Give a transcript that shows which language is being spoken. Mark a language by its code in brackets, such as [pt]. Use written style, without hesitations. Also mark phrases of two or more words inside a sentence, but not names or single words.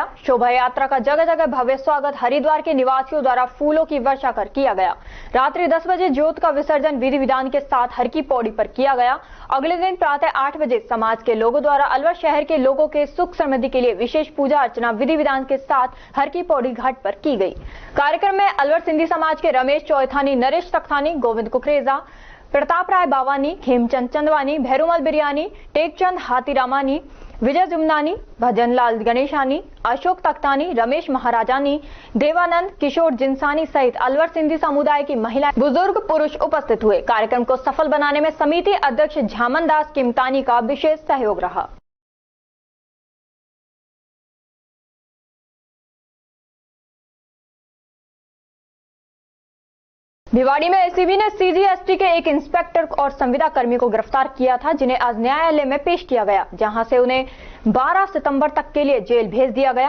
[hi] शोभा यात्रा का जगह जगह भव्य स्वागत हरिद्वार के निवासियों द्वारा फूलों की वर्षा कर किया गया। रात्रि 10 बजे ज्योत का विसर्जन विधि विधान के साथ हर की पौड़ी पर किया गया। अगले दिन प्रातः 8 बजे समाज के लोगों द्वारा अलवर शहर के लोगों के सुख समृद्धि के लिए विशेष पूजा अर्चना विधि विधान के साथ हर की पौड़ी घाट पर की गई। कार्यक्रम में अलवर सिंधी समाज के रमेश चौथानी, नरेश तख्तानी, गोविंद कुकरेजा, प्रताप राय बावानी, खेमचंद चंदवानी, भैरूमल बिरयानी, टेकचंद हाथीरामानी, विजय जुमनानी, भजनलाल गणेशानी, अशोक तख्तानी, रमेश महाराजानी, देवानंद, किशोर जिंसानी सहित अलवर सिंधी समुदाय की महिला, बुजुर्ग, पुरुष उपस्थित हुए। कार्यक्रम को सफल बनाने में समिति अध्यक्ष झामन दास किमतानी का विशेष सहयोग रहा। भिवाड़ी में एसीबी ने सीजीएसटी के एक इंस्पेक्टर और संविदा कर्मी को गिरफ्तार किया था, जिन्हें आज न्यायालय में पेश किया गया, जहां से उन्हें 12 सितंबर तक के लिए जेल भेज दिया गया।